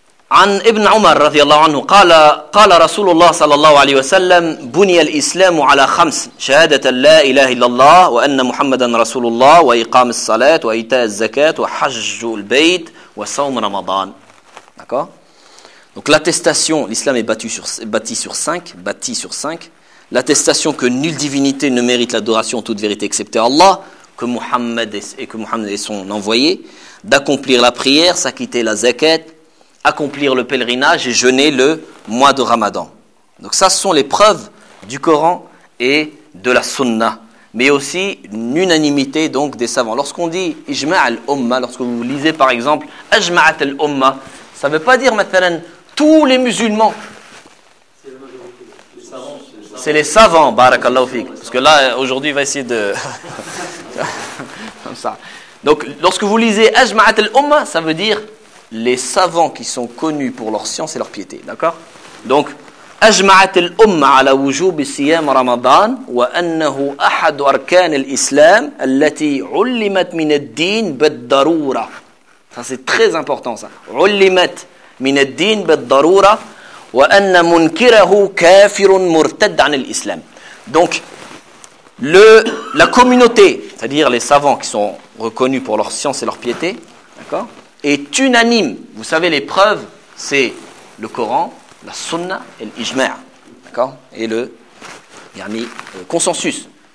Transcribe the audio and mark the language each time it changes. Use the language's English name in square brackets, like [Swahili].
[Arabic] عن ابن عمر رضي الله عنه قال قال رسول الله صلى الله عليه وسلم بني الإسلام على خمس شهادة لا إله إلا الله وأن محمدا رسول الله وإقام الصلاة وإيتاء الزكاة وحج البيت وصوم رمضان. [French] D'accord. Donc l'attestation, l'islam est bâti sur cinq. L'attestation que nulle divinité ne mérite l'adoration en toute vérité excepté Allah, que Muhammad est son envoyé, d'accomplir la prière, s'acquitter la zakat, accomplir le pèlerinage et jeûner le mois de Ramadan. Donc ça, ce sont les preuves du Coran et de la Sunna, mais aussi l'unanimité donc des savants. Lorsqu'on dit ijma al umma, lorsque vous lisez par exemple ajma'at al umma, ça ne veut pas dire maintenant tous les musulmans. C'est la majorité. Les savants. Parce que là, aujourd'hui, il va essayer de comme ça. Donc lorsque vous lisez ajma'at al umma, ça veut dire les savants qui sont connus pour leur science et leur piété, d'accord ? Donc, [Arabic] أجمعت الأمة على وجوب صيام رمضان وأنه أحد أركان الإسلام التي علمت من الدين بالضرورة. [French] Ça c'est très important ça. [Arabic] علمت من الدين بالضرورة وأن منكره كافر مرتد عن الإسلام. [French] Donc la communauté, c'est-à-dire les savants qui sont reconnus pour leur science et leur piété, d'accord, est unanime. Vous savez les preuves, c'est le Coran, la Sunna et l'Ijma', d'accord, et le yani consensus.